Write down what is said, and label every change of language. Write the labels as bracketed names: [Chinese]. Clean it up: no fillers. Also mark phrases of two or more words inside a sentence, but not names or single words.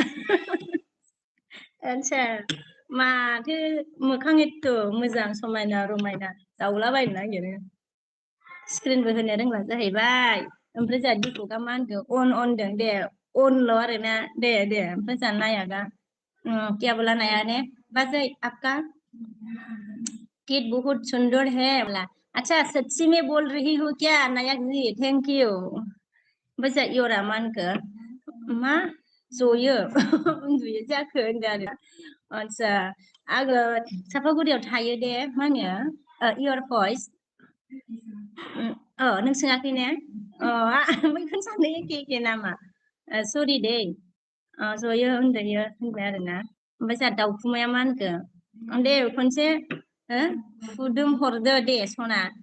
[Bodo] आच्छा माथो मोखां एथ' मोजां समायना रमायना जावलाबायनो नागिरो स्क्रिनबो होनो रोंला जाहैबाय ओमफ्राय जोंहा दिपकआ मा होनखो अन होनदों दे अनल' आरोना दे ओमफ्राय जोंहा नायागा [Hindi] क्या बोला नया ने [Bodo] बाजै [Hindi] आपका किट बहुत सुंदर है बोला अच्छा सच्ची में बोल रही हूँ क्या नायक जी [English] thank you [Bodo] ओमफ्राय जोंहा इयरा मा होनखो मा जयो उन्दुयो जाखो होनदों आरो आच्छा आङो सापागुरियाव थायो दे मा होनो इयर भइस नों सोङाखै ने बेखौनो सानो एखे नामा सरि दे जयो उन्दुयो होनबाय आरोना ओमफ्राय जोंहा दाउखुमाया मा होनखो दे खनसे फुदुं हरदो दे सना